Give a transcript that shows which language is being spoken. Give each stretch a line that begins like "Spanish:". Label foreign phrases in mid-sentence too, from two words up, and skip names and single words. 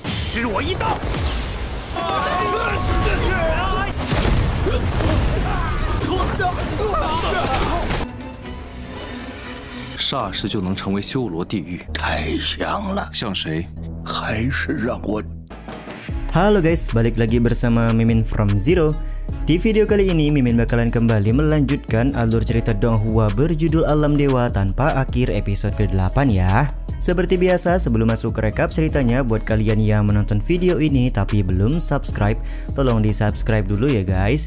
Chinese: 施我一刀。霎时就能成为修罗地狱，太香了。像谁？还是让我。
Indonesian: Halo guys, balik lagi bersama Mimin from Zero. Di video kali ini Mimin bakalan kembali melanjutkan alur cerita Donghua berjudul Alam Dewa tanpa akhir episode ke-8 ya. Seperti biasa, sebelum masuk ke rekap ceritanya, buat kalian yang menonton video ini tapi belum subscribe, tolong di subscribe dulu ya guys.